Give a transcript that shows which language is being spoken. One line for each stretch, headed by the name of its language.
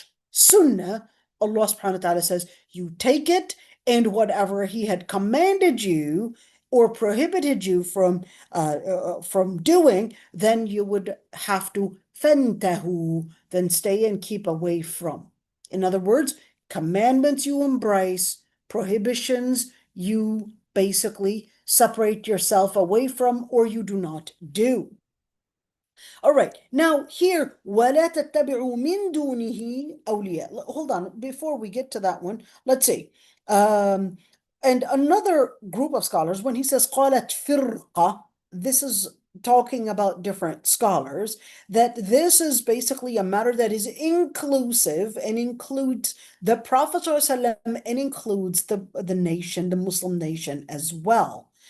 English: sunnah, Allah subhanahu wa ta'ala says, you take it, and whatever He had commanded you or prohibited you from doing, then you would have to فَانْتَهُوا, then stay and keep away from. In other words, commandments you embrace, prohibitions you basically separate yourself away from, or you do not do. All right, now here,
Arabic: وَلَا تَتَّبِعُوا مِن دُونِهِ أَوْلِيَاء.
English: Hold on, before we get to that one, let's see. And another group of scholars, when he says
Arabic: قَالَتْ فِرْقَةٌ,
English: this is talking about different scholars, that this is basically a matter that is inclusive and includes the Prophet ﷺ and includes the nation, the Muslim nation as well.